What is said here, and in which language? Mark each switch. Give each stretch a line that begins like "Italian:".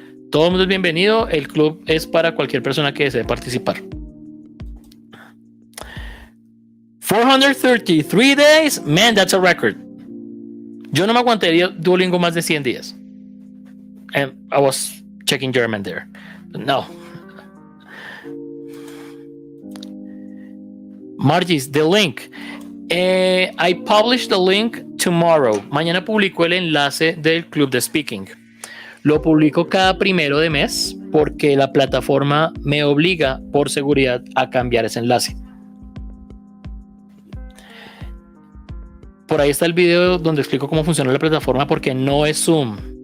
Spanish: Todo el mundo es bienvenido. El club es para cualquier persona que desee participar.
English: 433 days, man, that's a record.
Spanish: Yo no me aguantaría Duolingo más de 100 días.
English: And I was checking German there. But no. Margis, the link. I publish the link tomorrow.
Spanish: Mañana publico el enlace del club de speaking. Lo publico cada 1 de mes porque la plataforma me obliga por seguridad a cambiar ese enlace. Por ahí está el video donde explico cómo funciona la plataforma, porque no es Zoom.